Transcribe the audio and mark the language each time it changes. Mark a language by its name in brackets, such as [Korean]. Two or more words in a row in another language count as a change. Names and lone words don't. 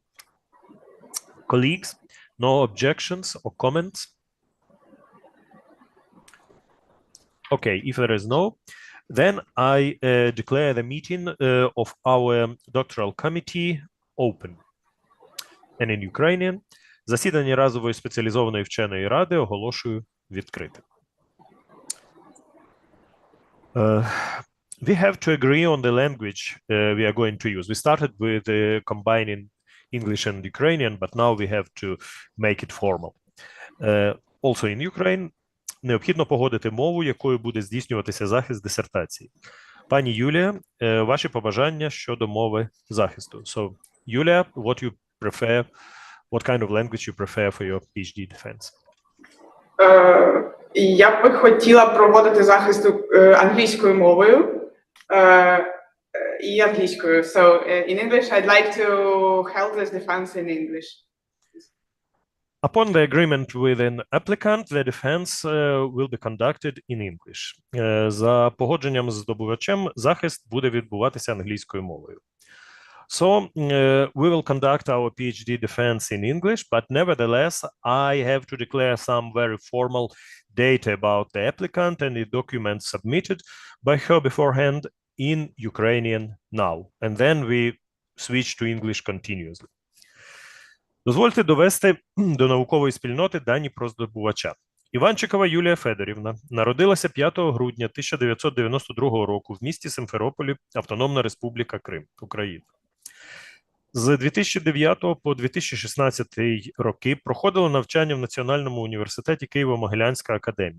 [English] Colleagues, no objections or comments? Okay, if there is no, then I declare the meeting of our doctoral committee open. And in Ukrainian, [Ukrainian] засідання разової спеціалізованої вченої ради оголошую відкритим. [English] We have to agree on the language we are going to use. We started with combining English and Ukrainian, but now we have to make it formal. Also in Ukraine, [Ukrainian] необхідно погодити мову, якою буде здійснюватися захист дисертації. Пані Юлія, ваші побажання щодо мови захисту. [English] So, Юлія, what you prefer, what kind of language you prefer for your PhD defense? [Ukrainian] Я б хотіла проводити захист англійською мовою і англійською. [English] So, in English, I'd like to hold this defense in English. Upon the agreement with an applicant, the defense will be conducted in English. [Ukrainian] За погодженням з здобувачем, захист буде відбуватися англійською мовою. [English] So, we will conduct our PhD defense in English, but nevertheless, I have to declare some very formal data about the applicant and the documents submitted by her beforehand in Ukrainian now. And then we switch to English continuously. [Ukrainian] Дозвольте довести до наукової спільноти дані про здобувача. Іванчикова Юлія Федорівна народилася 5 грудня 1992 року в місті Симферополі, Автономна Республіка Крим, Україна. З 2009 по 2016 роки проходила навчання в Національному університеті Києво-Могилянська академія.